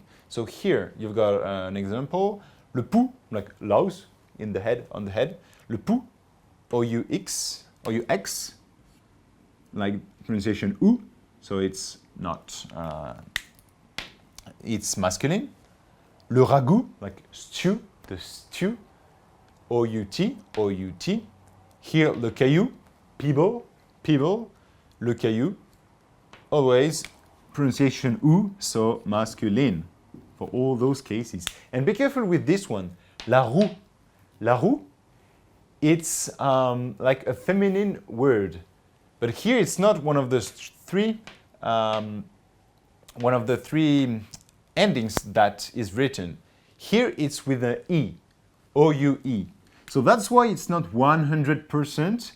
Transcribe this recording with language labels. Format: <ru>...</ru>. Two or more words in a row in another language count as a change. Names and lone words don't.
<en>So here you've got an example,</en> <fr>le pou,</fr> <en>like laus, in the head, on the head,</en> <fr>le pou, O-U-X,</fr> <en>O-U-X, like pronunciation ou, so it's not, it's masculine.</en> <fr>Le ragout,</fr> <en>like stew, the stew, O-U-T, O-U-T. Here,</en> <fr>le caillou,</fr> <en>pebble, pebble,</en> <fr>le caillou,</fr> <en>always pronunciation ou, so masculine for all those cases. And be careful with this one,</en> <fr>la roue. La roue,</fr> <en>it's like a feminine word, but here it's not one of the three endings that is written. Here it's with an E, O-U-E. So that's why it's not 100%.</en>